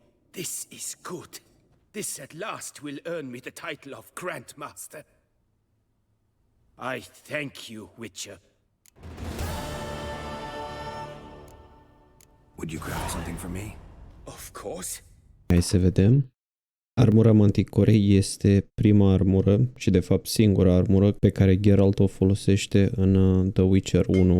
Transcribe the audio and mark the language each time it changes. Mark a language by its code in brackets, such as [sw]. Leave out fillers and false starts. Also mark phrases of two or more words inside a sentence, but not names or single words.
[en] This is good. This at last will earn me the title of Grandmaster. I thank you, Witcher. Would you grab something for me? Of course. [ro] Hai să vedem. Armura Manticorei este prima armură și de fapt singura armură pe care Geralt o folosește în The Witcher 1.